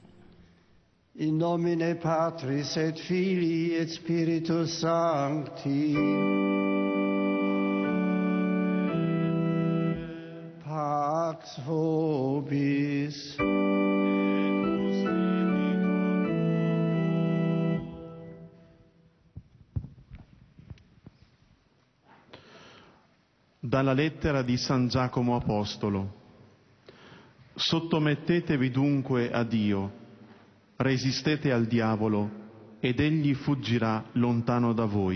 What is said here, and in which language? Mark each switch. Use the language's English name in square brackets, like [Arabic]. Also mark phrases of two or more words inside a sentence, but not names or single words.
[Latin] In nomine Patris et Filii et Spiritus Sancti. Pax vobis. [Italian] Dalla lettera di San Giacomo Apostolo. Sottomettetevi dunque a Dio, resistete al diavolo ed egli fuggirà lontano da voi.